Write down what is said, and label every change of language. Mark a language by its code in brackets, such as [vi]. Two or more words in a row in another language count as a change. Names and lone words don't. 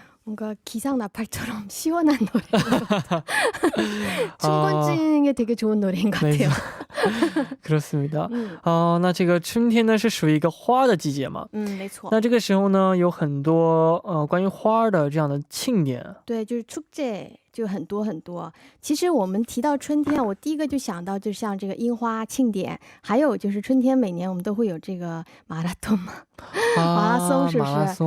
[ko] 뭔가 기상 나팔처럼 시원한 노래인 것 같아요. 춘곤증에 되게 좋은 노래인 것 같아요. 그렇습니다. [zh] 那这个春天呢是属于一个花的季节嘛？没错。那这个时候呢有很多关于花的这样的庆典。对，就是축제就很多很多。其实我们提到春天，我第一个就想到就像这个樱花庆典，还有就是春天每年我们都会有这个马拉松嘛，马拉松是不是？